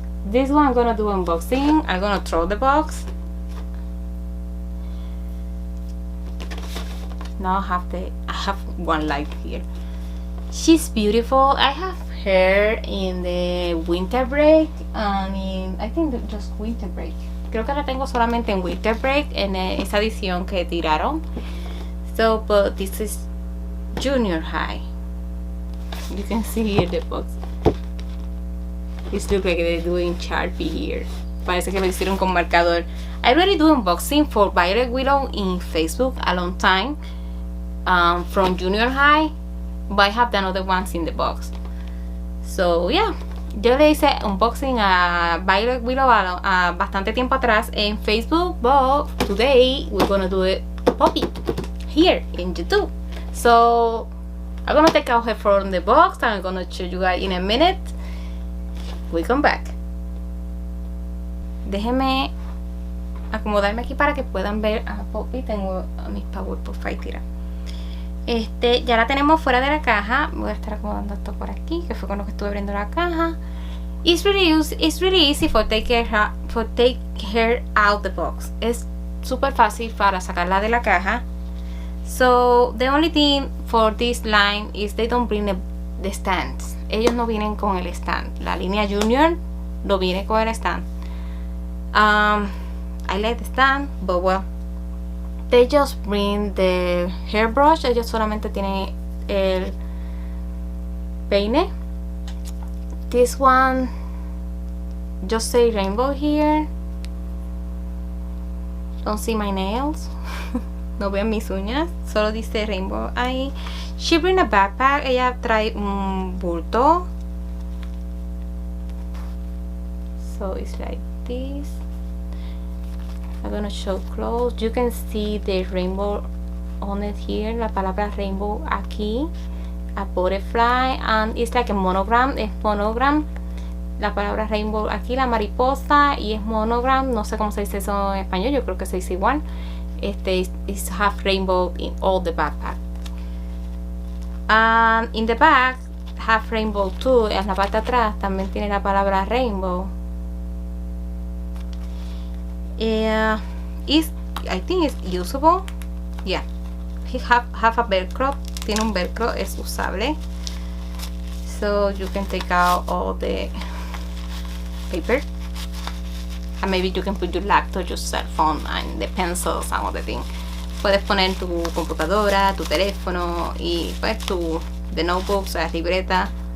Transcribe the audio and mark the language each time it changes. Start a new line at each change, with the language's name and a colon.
English: This one I'm gonna do unboxing. I'm gonna throw the box. Now I have one light here. She's beautiful. I have her in the winter break and I think just winter break.
Spanish: Creo que la tengo solamente en winter break en esa edición que tiraron.
English: So, but this is junior high. You can see here the box. It looks like they're doing Sharpie here.
Spanish: Parece que lo hicieron con marcador.
English: I already do unboxing for Violet Willow in Facebook a long time from junior high, but I have the other ones in the box. So yeah,
Spanish: yo le hice unboxing a Violet Willow a bastante tiempo atrás en Facebook,
English: but today we're gonna do it Poppy here in YouTube. So I'm gonna take out her from the box and I'm gonna show you guys in a minute. We come back.
Spanish: Déjenme acomodarme aquí para que puedan ver a Poppy. Tengo a mis Powerpuff ahí tirados. Ya la tenemos fuera de la caja. Voy a estar acomodando esto por aquí, que fue con lo que estuve abriendo la caja.
English: It's really easy for take her out the box.
Spanish: Es súper fácil para sacarla de la caja.
English: So the only thing for this line is they don't bring the stands.
Spanish: Ellos no vienen con el stand. La línea junior no viene con el stand.
English: I like the stand, but well, they just bring the hairbrush.
Spanish: Ellos solamente tienen el peine.
English: This one just say rainbow here. Don't see my nails.
Spanish: No vean mis uñas, solo dice rainbow ahí.
English: She bring a backpack.
Spanish: Ella trae un bulto.
English: So it's like this. I'm gonna show close. You can see the rainbow on it here.
Spanish: La palabra rainbow aquí.
English: A butterfly. And it's like a monogram.
Spanish: Es monogram. La palabra rainbow aquí, la mariposa. Y es monogram. No sé cómo se dice eso en español. Yo creo que se dice igual.
English: Is half rainbow in all the backpack. And in the back, half rainbow too.
Spanish: En la parte de atrás también tiene la palabra rainbow.
English: I think it's usable. Yeah. He have a velcro.
Spanish: Tiene un velcro, es usable.
English: So you can take out all the paper. And maybe you can put your laptop, your cell phone, and the pencils and all the things.
Spanish: Puedes poner tu computadora, tu teléfono y pues
English: the notebooks,
Spanish: la libreta.